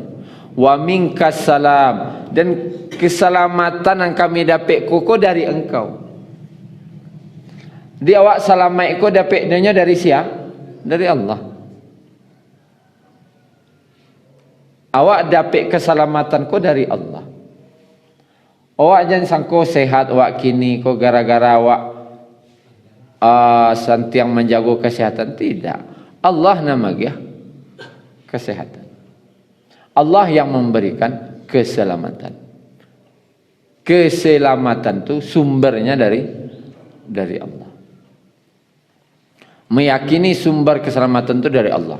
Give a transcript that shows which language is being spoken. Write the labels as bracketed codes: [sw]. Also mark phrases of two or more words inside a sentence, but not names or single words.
[ar] وعليكم السلام, [id] dan keselamatan yang kami dapat koko dari engkau. [min] Di awak selamat ko dapatnya dari siapa? Dari Allah. Awak dapat keselamatan ko dari Allah. Awak jangan sangko sehat awak kini ko gara-gara awak santiang menjaga kesehatan. [id] Tidak. Allah nama dia kesehatan. Allah yang memberikan keselamatan. Keselamatan itu sumbernya dari Allah. Meyakini sumber keselamatan itu dari Allah.